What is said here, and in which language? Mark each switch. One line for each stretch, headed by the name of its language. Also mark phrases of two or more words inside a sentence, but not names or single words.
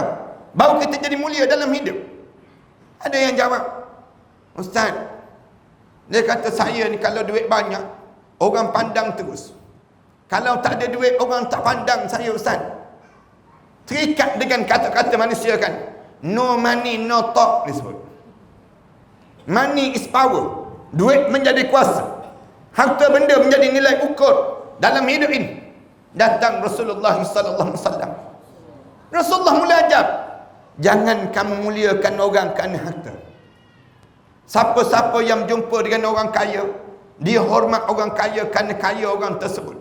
Malay: Baru kita jadi mulia dalam hidup. Ada yang jawab, ustaz, dia kata saya ni kalau duit banyak, orang pandang terus. Kalau tak ada duit, orang tak pandang saya, ustaz. Terikat dengan kata-kata manusia kan.
English: No money, no talk disebut. Money is power.
Malay: Duit menjadi kuasa. Harta benda menjadi nilai ukur dalam hidup ini. Datang Rasulullah
Arabic: صلى الله عليه وسلم.
Malay: Rasulullah mula ajar, jangan kamu muliakan orang kerana harta. Siapa-siapa yang jumpa dengan orang kaya, dia hormat orang kaya kerana kaya orang tersebut.